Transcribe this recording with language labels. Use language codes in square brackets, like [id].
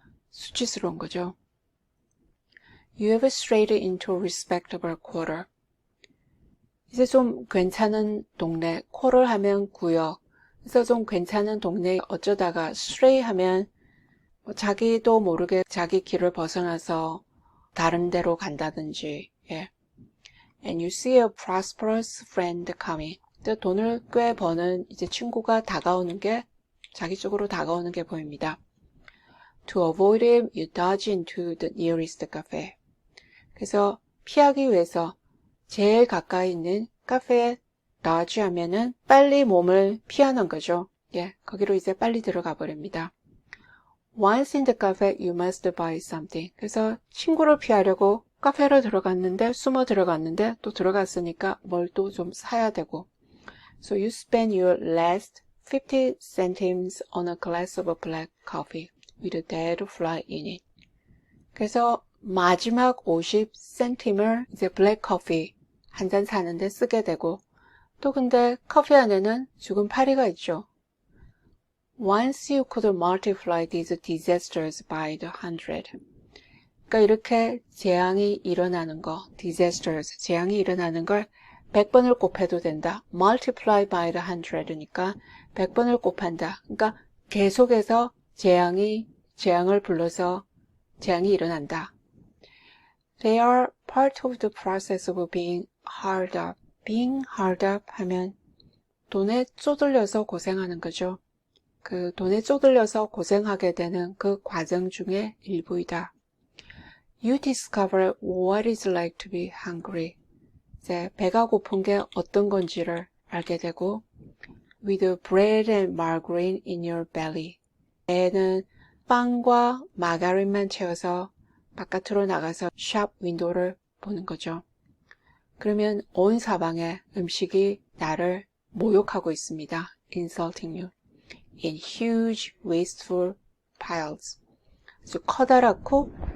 [ko] 수치스러운 거죠. [en] You have strayed into a respectable quarter. [ko] 이제 좀 괜찮은 동네, 쿼를 하면 구역, 그래서 좀 괜찮은 동네 어쩌다가 stray 하면 자기도 모르게 자기 길을 벗어나서 다른 데로 간다든지, 예. [en] And you see a prosperous friend coming. [ko] 돈을 꽤 버는 이제 친구가 다가오는 게, 자기 쪽으로 다가오는 게 보입니다. [en] To avoid him, you dodge into the nearest cafe. [ko] 그래서 피하기 위해서 제일 가까이 있는 카페에 dodge 하면은 빨리 몸을 피하는 거죠. 예, 거기로 이제 빨리 들어가 버립니다. [en] Once in the cafe, you must buy something. [ko] 그래서 친구를 피하려고 카페로 들어갔는데, 숨어 들어갔는데, 또 들어갔으니까 뭘 또 좀 사야 되고. [en] So you spend your last 50 centimes on a glass of black coffee with a dead fly in it. [ko] 그래서 마지막 50센tim을 이제 블랙 커피 한 잔 사는데 쓰게 되고, 또 근데 커피 안에는 죽은 파리가 있죠. [en] Once you could multiply these disasters by the 100. [ko] 그러니까 이렇게 재앙이 일어나는 거, disasters, 재앙이 일어나는 걸 100번을 곱해도 된다. [en] multiply by the 100니까 [ko] 100번을 곱한다. 그러니까 계속해서 재앙을 불러서 재앙이 일어난다. [en] They are part of the process of being hard up. being hard up [ko] 하면 돈에 쪼들려서 고생하는 거죠. 그 돈에 쪼들려서 고생하게 되는 그 과정 중에 일부이다. [en] You discover what it's like to be hungry. [ko] 이제 배가 고픈 게 어떤 건지를 알게 되고 [en] with bread and margarine in your belly. [ko] 배는 빵과 마가린만 채워서 바깥으로 나가서 샵 윈도우를 보는 거죠. 그러면 온 사방에 음식이 나를 모욕하고 있습니다. [en] insulting you. in huge wasteful piles. [ko] 아주 커다랗고